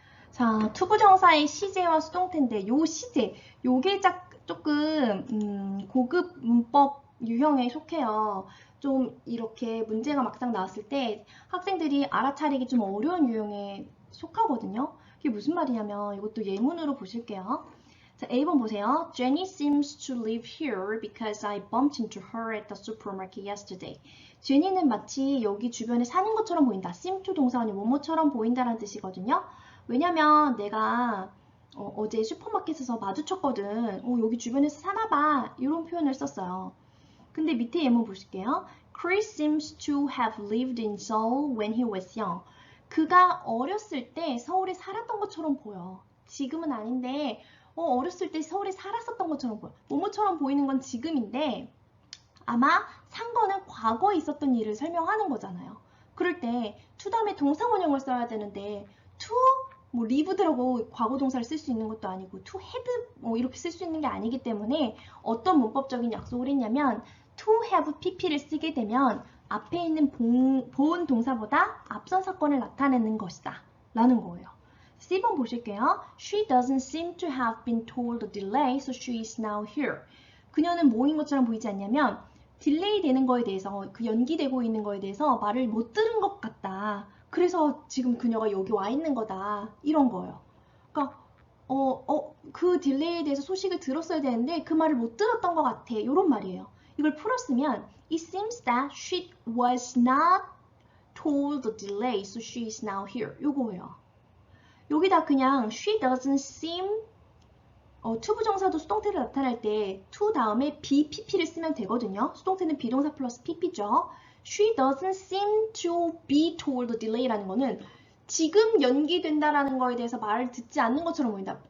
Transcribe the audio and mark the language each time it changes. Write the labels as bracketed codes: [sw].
[ko] 자, 투부정사의 시제와 수동태인데 요 시제, 요게 조금 고급 문법 유형에 속해요. 좀 이렇게 문제가 막상 나왔을 때 학생들이 알아차리기 좀 어려운 유형에 속하거든요. 이게 무슨 말이냐면 이것도 예문으로 보실게요. 자, A번 보세요. [en] Jenny seems to live here because I bumped into her at the supermarket yesterday. [ko] 제니는 마치 여기 주변에 사는 것처럼 보인다. seem to 동사원이 뭐뭐처럼 보인다라는 뜻이거든요. 왜냐면 내가 어제 슈퍼마켓에서 마주쳤거든. 여기 주변에서 사나봐. 이런 표현을 썼어요. 근데 밑에 예문 보실게요. [en] Chris seems to have lived in Seoul when he was young. [ko] 그가 어렸을 때 서울에 살았던 것처럼 보여. 지금은 아닌데 어렸을 때 서울에 살았었던 것처럼 보여. 뭐뭐처럼 보이는 건 지금인데 아마 산 거는 과거에 있었던 일을 설명하는 거잖아요. 그럴 때 to 다음에 동사원형을 써야 되는데 to 뭐 lived라고 과거 동사를 쓸 수 있는 것도 아니고 to had 뭐 이렇게 쓸 수 있는 게 아니기 때문에 어떤 문법적인 약속을 했냐면 to have pp를 쓰게 되면 앞에 있는 보은 동사보다 앞선 사건을 나타내는 것이다 라는 거예요. C번 보실게요. [en] She doesn't seem to have been told a delay, so she is now here. [ko] 그녀는 뭐인 것처럼 보이지 않냐면 딜레이 되는 거에 대해서 그 연기되고 있는 거에 대해서 말을 못 들은 것 같다. 그래서 지금 그녀가 여기 와 있는 거다. 이런 거예요. 그러니까 그 딜레이에 대해서 소식을 들었어야 되는데 그 말을 못 들었던 것 같아. 이런 말이에요. 이걸 풀었으면 [en] It seems that she was not told the delay, so she is now here. [ko] 요거예요. 여기다 그냥 [en] she doesn't seem [ko] 투부정사도 수동태를 나타낼 때 to 다음에 be, pp를 쓰면 되거든요. 수동태는 비동사 플러스 pp죠. [en] She doesn't seem to be told the delay [ko] 라는 거는 지금 연기된다라는 거에 대해서 말을 듣지 않는 것처럼 보인다.